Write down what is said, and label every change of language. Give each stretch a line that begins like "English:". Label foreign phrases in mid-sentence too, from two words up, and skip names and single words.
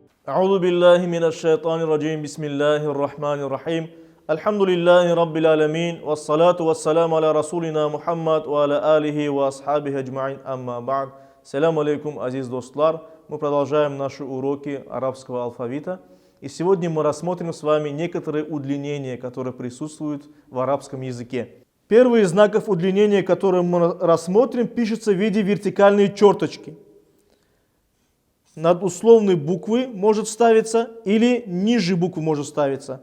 Arabic: أعوذ بالله من الشيطان الرجيم بسم الله الرحمن الرحيم الحمد لله رب العالمين والصلاة والسلام على رسولنا محمد وعلى آله وأصحابه أجمعين أما بعد. السلام عليكم,
Uzbek: азиз достлар.
Russian: Мы продолжаем наши уроки арабского алфавита. И сегодня мы рассмотрим с вами некоторые удлинения, которые присутствуют в арабском языке. Первый из знаков удлинения, который мы рассмотрим, пишется в виде вертикальной черточки. Над условной буквы может ставиться или ниже буквы может ставиться.